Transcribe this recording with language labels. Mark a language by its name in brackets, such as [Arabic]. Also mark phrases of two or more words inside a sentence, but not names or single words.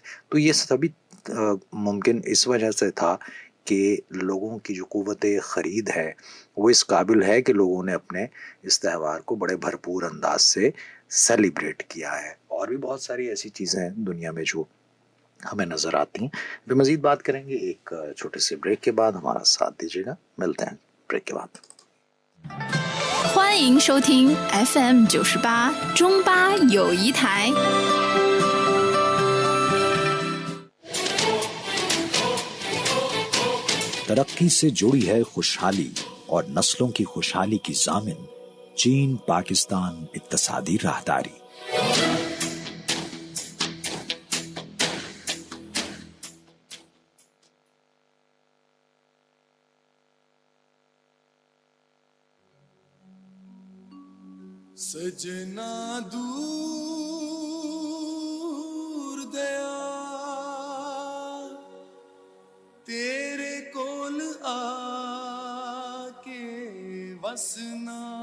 [Urdu] تو یہ سبھی ممکن اس وجہ سے تھا کہ لوگوں کی جو قوت خرید ہے وہ اس قابل ہے کہ لوگوں نے اپنے اس تہوار کو بڑے بھرپور انداز سے سیلیبریٹ کیا ہے. اور بھی بہت ساری ایسی چیزیں ہیں دنیا میں جو ہمیں نظر آتی ہیں. پھر مزید بات کریں گے ایک چھوٹے سے بریک کے بعد. ہمارا ساتھ دیجیے گا، ملتے ہیں بریک کے بعد. [Chinese] 欢迎收听 FM 98中巴友谊台。 [Urdu] ترقی سے جڑی ہے خوشحالی اور نسلوں کی خوشحالی کی ضامن چین پاکستان اقتصادی راہداری. [Punjabi] سجنا دور دیا تیرے کول آ کے وسنا،